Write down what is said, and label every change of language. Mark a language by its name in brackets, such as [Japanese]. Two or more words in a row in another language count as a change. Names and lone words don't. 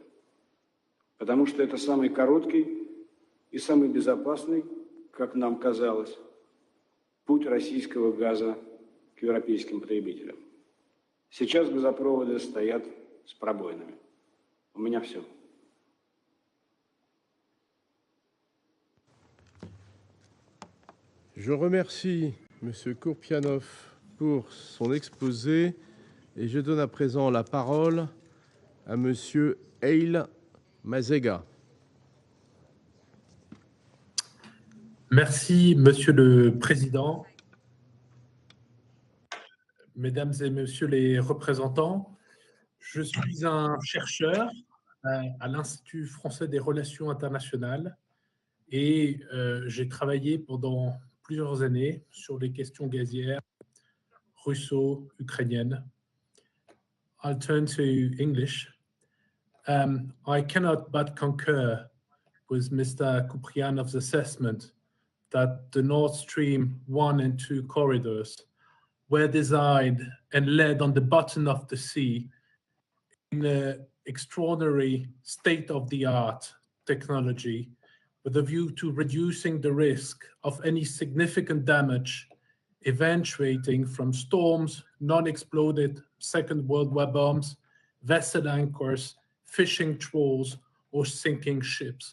[Russian] Потому что это самый короткий и самый безопасный, как нам казалось, путь российского газа к европейским потребителям. Сейчас газопроводы стоят с пробоинами. У меня все. [French] Je remercie M. Kourpianov pour son exposé et je donne à présent la parole à M. Eil Mazega. Merci, Monsieur le Président. Mesdames et Messieurs les représentants, je suis un chercheur à l'Institut français des relations internationales et j'ai travaillé pendant plusieurs années sur les questions gazières russo-ukrainiennes. [English] I'll turn to English. I cannot but concur with Mr. Kuprianov's assessment that the Nord Stream 1 and 2 corridors were designed and led on the bottom of the sea in an extraordinary state-of-the-art technology with a view to reducing the risk of any significant damage eventuating from storms, non-exploded Second World War bombs, vessel anchors, fishing trawls, or sinking ships.